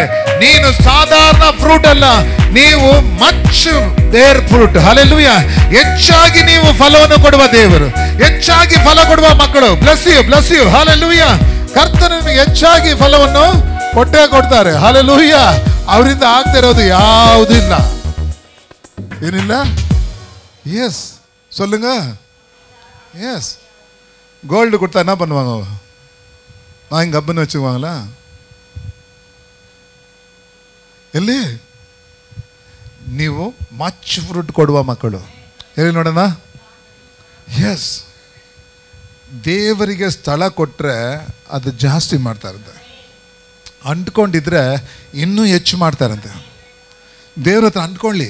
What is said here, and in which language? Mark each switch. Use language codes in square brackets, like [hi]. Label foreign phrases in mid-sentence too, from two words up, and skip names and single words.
[kn] ನೀನು ಸಾಧಾರಣ ಫ್ರೂಟ್ ಅಲ್ಲ, ನೀವು [en] much there fruit. [kn] ಹಲ್ಲೆಲೂಯಾ. ಹೆಚ್ಚಾಗಿ ನೀವು ಫಲವನ್ನು ಕೊಡುವ ದೇವರು, ಹೆಚ್ಚಾಗಿ ಫಲ ಕೊಡುವ ಮಕ್ಕಳು. [en] bless you. [kn] ಹಲ್ಲೆಲೂಯಾ. ಕರ್ತನು ನಿಮಗೆ ಹೆಚ್ಚಾಗಿ ಫಲವನ್ನು ಕೊಟ್ಟೇ ಕೊಡ್ತಾರೆ. ಹಲ್ಲೆಲೂಯಾ. ಅವರಿಂದ ಆಗ್ತಾ ಇರೋದು ಯಾವುದಿಲ್ಲ, ಏನಿಲ್ಲ. [ta] எஸ் சொல்லுங்க. எஸ் கோல்டு கொடுத்தா என்ன பண்ணுவாங்க? வாங்கி கப்புன்னு வச்சுக்குவாங்களா? [kn] எಲ್ಲಿ ನೀವು [en] much fruit [kn] ಕೊಡುವ ಮಕ್ಕಳು. ಹೇಳಿ ನೋಡೋಣ. ಎಸ್, ದೇವರಿಗೆ ಸ್ಥಳ ಕೊಟ್ಟರೆ ಅದು ಜಾಸ್ತಿ ಮಾಡ್ತಾರಂತೆ. ಅಂಟ್ಕೊಂಡಿದ್ರೆ ಇನ್ನೂ ಹೆಚ್ಚು ಮಾಡ್ತಾರಂತೆ. ದೇವ್ರ ಹತ್ರ ಅಂಟ್ಕೊಳ್ಳಿ.